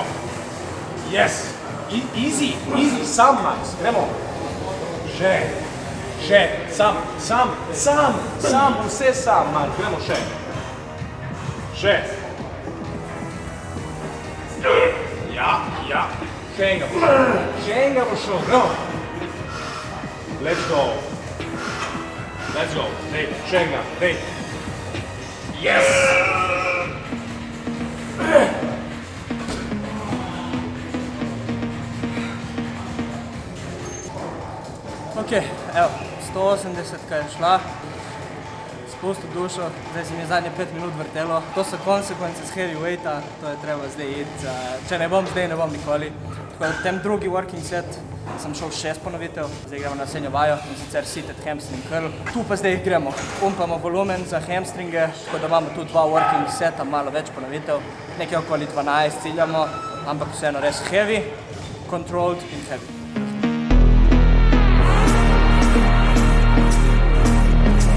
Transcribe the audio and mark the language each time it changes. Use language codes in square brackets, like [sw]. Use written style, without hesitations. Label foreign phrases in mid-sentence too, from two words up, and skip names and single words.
[en] Yes! Easy, [sl] sam Max, gremo! Še, sam, vse sam, Mark, gremo še. Še. Ja, še enega bo šel, gremo. [en] Let's go, [sl] dej, še enega, dej. Yes! Ok, evo, 180 kaj je šla, spustil dušo, zdaj se mi je zadnje 5 minut vrtelo. To so konsekvence z heavyweighta, to je treba zdaj iti, če ne bom zdaj, ne bom nikoli. Tako da v tem drugi [en] working set [sl] sem šel 6 ponovitev, zdaj gremo na naslednjo vajo in sicer [en] seated hamstring curl. [sl] Tu pa zdaj gremo, pumpamo volumen za hamstringe, tako da imamo tu 2 [en] working seta, [sl] malo več ponovitev, nekaj okoli 12 ciljamo, ampak vseeno res [en] heavy, controlled [sl] in heavy.